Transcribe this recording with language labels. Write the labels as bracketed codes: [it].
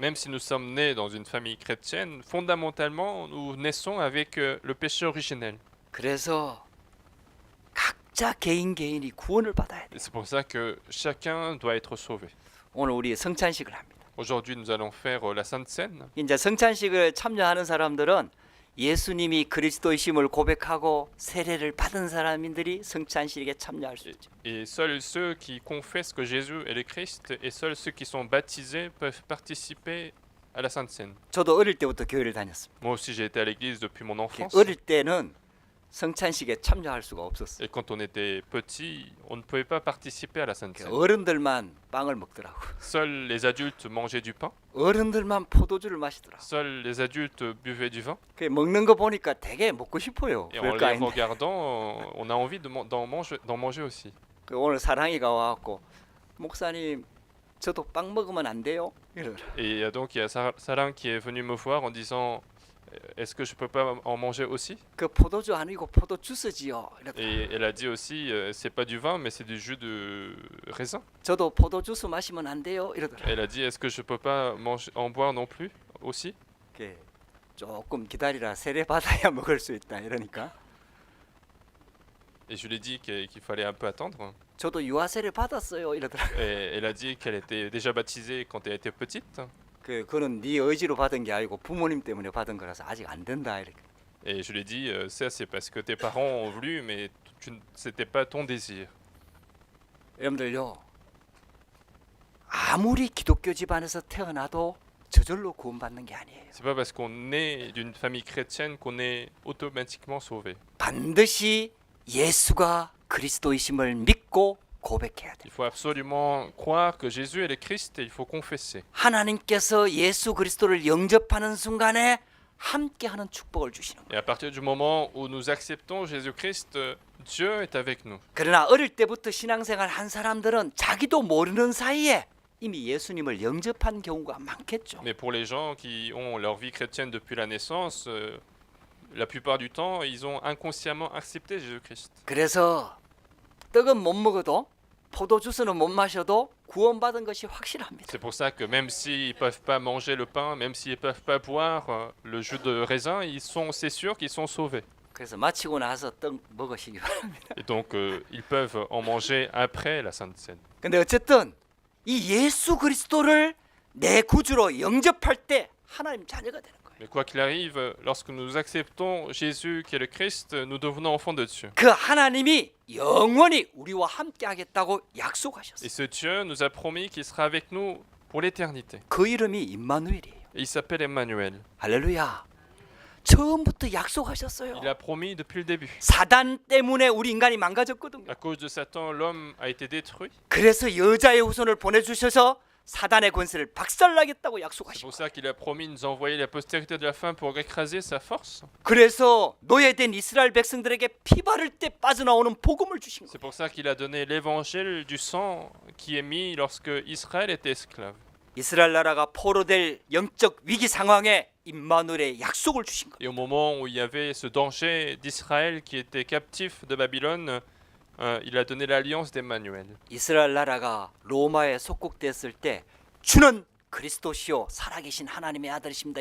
[fr] Même si nous sommes nés dans une famille chrétienne, fondamentalement, nous naissons avec le péché originel. [ko] 그래서 각자 개인이 구원을 받아야 돼요. [fr] Et c'est pour ça que chacun doit être sauvé. [ko] 오늘 우리 성찬식을 합니다. [fr] Aujourd'hui, nous allons faire la Sainte Seine. [ko] 이제 성찬식을 참여하는 사람들은 예수님이 그리스도이심을 고백하고 세례를 받은 사람들이 성찬식에 참여할 수 있죠. [fr] Et seuls ceux qui confessent que Jésus est le Christ et seuls ceux qui sont baptisés peuvent participer à la Sainte Seine. [ko] 저도 어릴 때부터 교회를 다녔습니다. [fr] Moi aussi, j'ai été à l'église depuis mon enfance. [ko] 어릴 때는 성찬식에 참여할 수가 없었어요. [fr] Et quand on était petit, on ne pouvait pas participer à la Sainte Seine. [ko] 어른들만 빵을 먹더라고. [fr] Seuls les adultes mangeaient du pain. [ko] 어른들만 포도주를 마시더라고. [fr] Seuls les adultes buvaient du vin. [ko] 그 먹는 거 보니까 되게 먹고 싶어요. [fr] Et en [ko] 별거 [fr] les [ko] 아닌데. [fr] regardant, on a envie d'en manger aussi. [ko] 그 오늘 사랑이가 와갖고 목사님 저도 빵 먹으면 안 돼요? 이러더라. [fr] Et donc il y a Sarin qui est venu me voir en disant est-ce que je peux pas en manger aussi? [ko] 그 포도주 아니고 포도 주스지요. 이러더라. [fr] Et elle a dit aussi c'est pas du vin mais c'est du jus de raisin. [ko] 저도 포도 주스 마시면 안 돼요? 이러더라. [fr] Elle a dit est-ce que je peux pas en boire non plus aussi? [ko] 그 조금 기다리라 세례 받아야 먹을 수 있다 이러니까 [fr] Et je lui ai dit qu'il fallait un peu attendre. [ko] 저도 유아세례 받았어요 이러더라. [fr] Et elle a dit qu'elle était déjà baptisée quand elle était petite. [ko] 그거는 네 의지로 받은 게 아니고 부모님 때문에 받은 거라서 아직 안 된다 이렇게. [fr] Et je lui ai dit ça c'est parce que tes parents ont voulu mais c'était pas ton désir. [ko] 여러분들요 아무리 기독교 집안에서 태어나도 저절로 구원받는 게 아니에요. [fr] C'est pas parce qu'on est d'une famille chrétienne qu'on est automatiquement sauvé. [ko] 반드시 예수가 그리스도이심을 믿고 고백해야 돼요. [fr] Il faut absolument croire que Jésus est le Christ et il faut confesser. [ko] 하나님께서 예수 그리스도를 영접하는 순간에 함께하는 축복을 주시는 거예요. [fr] Et à partir du moment où nous acceptons Jésus-Christ, Dieu est avec nous. [ko] 그러나 어릴 때부터 신앙생활 한 사람들은 자기도 모르는 사이에 이미 예수님을 영접한 경우가 많겠죠. [fr] Mais pour les gens qui ont leur vie chrétienne depuis la naissance, la plupart du temps, ils ont inconsciemment accepté Jésus-Christ. [ko] 그래서 떡은 못 먹어도 포도주스는 못 마셔도 구원받은 것이 확실합니다. [fr] C'est pour ça que même s'ils ne peuvent pas manger le pain, même s'ils ne peuvent pas boire le jus de raisin, c'est sûr qu'ils sont sauvés. [ko] 그래서 마치고 나서 떡 먹으시기 바랍니다. [fr] Et donc, ils peuvent en manger après la Sainte Seine. [ko] 근데 어쨌든 이 예수 그리스도를 내 구주로 영접할 때 하나님 자녀가 되는 거예요. [fr] Mais quoi qu'il arrive, lorsque nous acceptons Jésus qui est le Christ, nous devenons enfants de Dieu. [ko] 그 하나님이 영원히 우리와 함께 하겠다고 약속하셨어요. [fr] Et ce Dieu nous a promis qu'il sera avec nous pour l'éternité. [ko] 그 이름이 임마누엘이에요. [fr] Et il s'appelle Emmanuel. [ko] 할렐루야. 처음부터 약속하셨어요. [fr] Il a promis depuis le début. [ko] 사단 때문에 우리 인간이 망가졌거든요. [fr] À cause de Satan, l'homme a été détruit. [ko] 그래서 여자의 후손을 보내주셔서 사단의 권세를 박살나겠다고 [fr] C'est [ko] 약속하시고, [fr] pour ça qu'il a promis de nous envoyer la postérité de la femme pour écraser sa force. [ko] 그래서 노예된 이스라엘 백성들에게 피 바를 때 빠져나오는 복음을 주신 거예요. [fr] C'est pour ça qu'il a donné l'évangile du sang qui est mis lorsque Israël était esclave. [ko] 이스라엘 나라가 포로될 영적 위기 상황에 임마누엘의 약속을 주신 거예요. [fr] Et au moment où il y avait ce danger d'Israël qui était captif de Babylone, il a donné l'alliance d'Emmanuel. [ko] 이스라엘 나라가 로마에 속국됐을 때 주는 그리스도시요 살아계신 하나님의 아들이십니다.